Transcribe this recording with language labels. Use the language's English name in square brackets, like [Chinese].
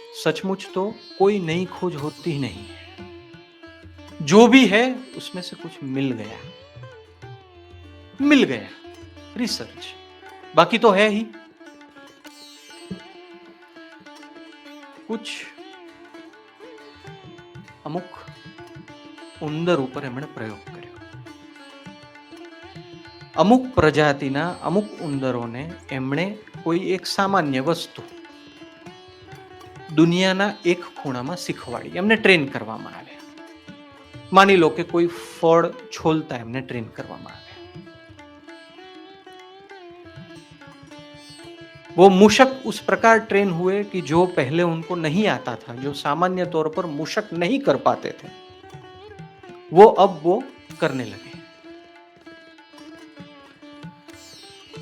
[Hindi] सचमुच तो कोई नई खोज होती ही नहीं है। जो भी है उसमें से कुछ मिल गया रिसर्च, बाकी तो है ही। कुछ [Gujarati] અમુક ઉંદર ઉપર એમણે પ્રયોગ કર્યો। અમુક પ્રજાતિના અમુક ઉંદરોને એમણે કોઈ એક સામાન્ય વસ્તુ દુનિયાના એક ખૂણામાં શીખવાડી, એમને ટ્રેન કરવામાં આવ્યા। માની લો કે કોઈ ફળ છોલતા એમને ટ્રેન કરવામાં આવ્યા। [Hindi] वो मूषक उस प्रकार ट्रेन हुए कि जो पहले उनको नहीं आता था, जो सामान्य तौर पर मूषक नहीं कर पाते थे, अब वो करने लगे।